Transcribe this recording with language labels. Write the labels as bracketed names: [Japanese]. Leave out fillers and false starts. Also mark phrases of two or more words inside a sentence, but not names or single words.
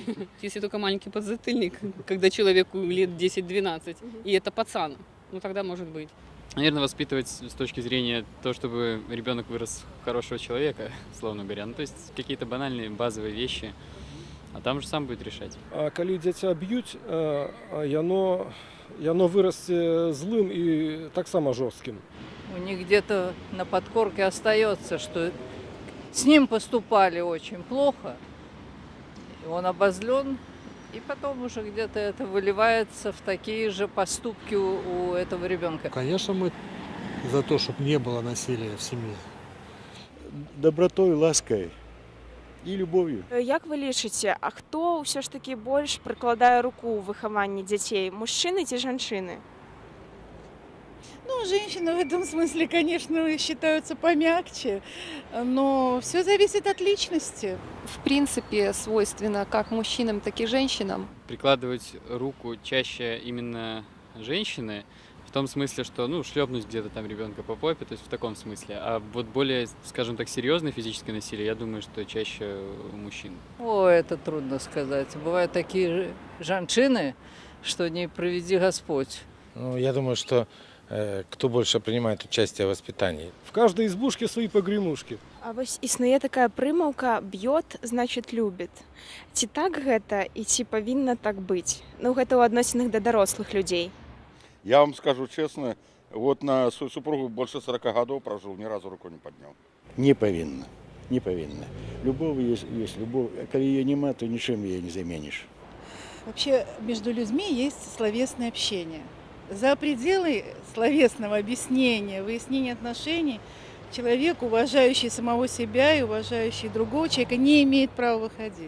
[Russian] Если только маленький подзатыльник, когда человеку лет 10-12, и это пацан, ну тогда может быть. Наверное, воспитывать с точки зрения того, чтобы ребенок вырос хорошего человека, словно говоря. Ну, то есть какие-то банальные базовые вещи, а там же сам будет решать. [Belarusian] А коли дзіця б'ють, яно вырасце злым и так само жестким. [Russian] У них где-то на подкорке остается, что с ним поступали очень плохо, он обозлен. И потом уже где-то это выливается в такие же поступки у этого ребенка. Конечно, мы за то, чтобы не было насилия в семье. Добротой, лаской и любовью. [Belarusian] Як вы лічыце, а хто ўсё ж такі больш прыкладае руку ў выхаванні дзяцей, мужчыны ці жанчыны? [Russian] Ну, женщины в этом смысле, конечно, считаются помягче, но все зависит от личности. В принципе, свойственно как мужчинам, так и женщинам. Прикладывать руку чаще именно женщины, в том смысле, что, шлепнуть где-то там ребенка по попе, то есть в таком смысле. А вот более, скажем так, серьезное физическое насилие, я думаю, что чаще у мужчин. Это трудно сказать. Бывают такие женщины, что не приведи Господь. Я думаю, что кто больше принимает участие в воспитании. В каждой избушке свои погремушки. [Belarusian] А вось існуе такая прымаўка «б'ёт, [Russian] значит любит». [Belarusian] Ці так гэта і ці павінна так быць? Гэта ў адносінах да дарослых людзей. [Russian] Я вам скажу честно, вот на свою супругу больше 40 годов прожил, ни разу руку не поднял. [Belarusian] Не павінна. Не павінна. [Russian] Любовь есть любовь. А коли ее нема, то ничем ее не заменишь. Вообще между людьми есть словесное общение. За пределы словесного объяснения, выяснения отношений человек, уважающий самого себя и уважающий другого человека, не имеет права выходить.